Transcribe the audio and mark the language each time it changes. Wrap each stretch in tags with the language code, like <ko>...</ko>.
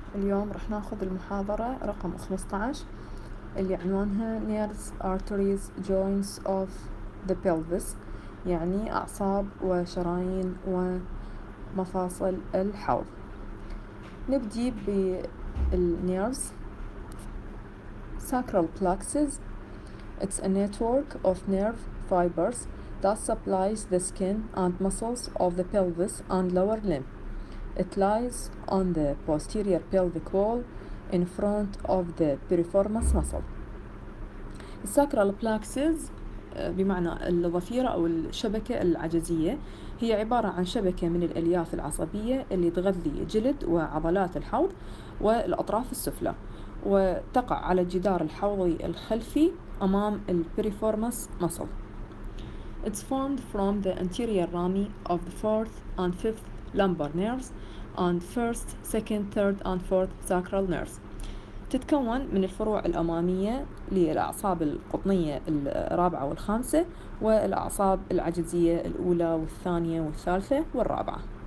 <ar>اليوم رح ناخذ المحاضرة رقم 15 اللي عنوانها</ar> <en>Nerves, Arteries, Joints of the Pelvis،</en> <ar>يعني أعصاب وشرايين ومفاصل الحوض. نبدي بالnerves.</ar> <en>Sacral plexus. It's a network of nerve fibers that supplies the skin and muscles of the pelvis and lower limb. It lies on the posterior pelvic wall in front of the piriformis muscle.</en> <ar>الساكرال plexus بمعنى الضفيرة أو الشبكة العجزية، هي عبارة عن شبكة من الألياف العصبية اللي تغذي جلد وعضلات الحوض والأطراف السفلى، وتقع على الجدار الحوضي الخلفي أمام البيريفورمس muscle.</ar> <en>It's formed from the anterior rami of the fourth and fifth lumbar nerves and first, second, third and fourth sacral nerves.</en> <ar>تتكون من الفروع الأمامية للأعصاب القطنية الرابعة والخامسة، والأعصاب العجزية الأولى والثانية والثالثة والرابعة.</ar>